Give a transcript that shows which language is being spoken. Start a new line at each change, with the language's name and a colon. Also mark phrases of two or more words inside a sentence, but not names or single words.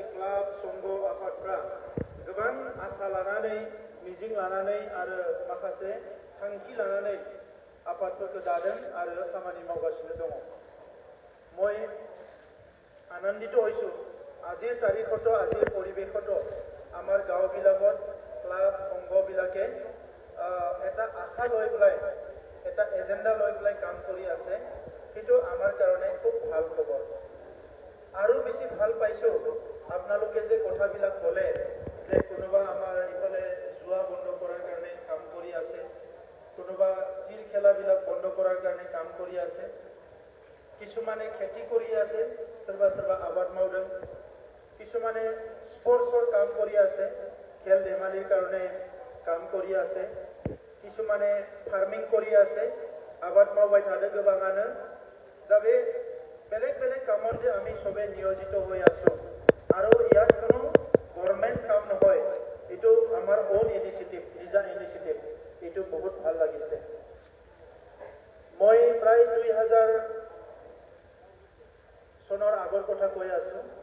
Bodo: क्लाब संघ आफादफ्रा गोबां आसा लानानै मिजिं लानानै आरो माखासे थांखि लानानै आफादफोरखौ दादों आरो खामानि मावगासिनो दङ
Assamese: মই আনন্দিত হৈছোঁ আজিৰ তাৰিখত আজিৰ পৰিৱেশত আমাৰ গাঁওবিলাকত ক্লাব সংঘবিলাকে এটা আশা লৈ পেলাই এটা এজেণ্ডা লৈ পেলাই কাম কৰি আছে সেইটো আমাৰ কাৰণে খুব ভাল খবৰ আৰু বেছি ভাল পাইছোঁ আপোনালোকে যে কথাবিলাক ক'লে যে কোনোবা আমাৰ ইফালে জুৱা বন্ধ কৰাৰ কাৰণে কাম কৰি আছে কোনোবা তীৰ খেলাবিলাক বন্ধ কৰাৰ কাৰণে কাম কৰি আছে কিছুমানে খেতি কৰি আছে
Bodo: सोरबा सोरबा आबाद मावदों
Assamese: কিছুমানে স্পৰ্টছৰ কাম কৰি আছে খেল ধেমালিৰ কাৰণে কাম কৰি আছে কিছুমানে ফাৰ্মিং কৰি আছে
Bodo: आबाद मावबाय थादों गोबाङानो दा बे बेलेग बेलेग कामत जे
Assamese: আমি সবে নিয়োজিত হৈ আছো আৰু ইয়াত কোনো গভৰ্ণমেণ্ট কাম নহয় এটো আমাৰ
English: own initiative
Assamese: নিজা ইনিচিয়েটিভ এটো বহুত ভাল লাগিছে মই প্ৰায় 2000 সনৰ আগৰ কথা কৈ আছো